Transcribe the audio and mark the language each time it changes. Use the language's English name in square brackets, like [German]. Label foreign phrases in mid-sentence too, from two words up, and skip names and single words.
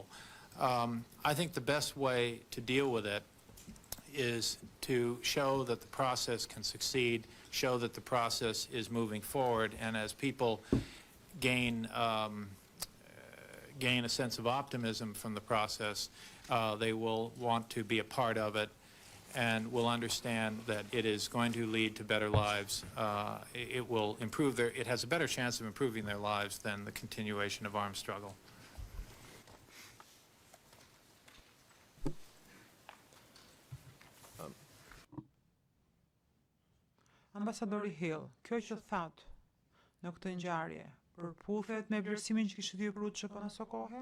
[English] I think the best way to deal with it is to show that the process can succeed, show that the process is moving forward, and as people gain a sense of optimism from the process, they will want to be a part of it and will understand that it is going to lead to better lives. It will improve it has a better chance of improving their lives than the continuation of armed struggle. [Albanian] Ambasadori Hill, kjo që thatë në këtë ngjarje, përputhet me vlerësimin që kishte dhënë për UÇK-n aso kohë?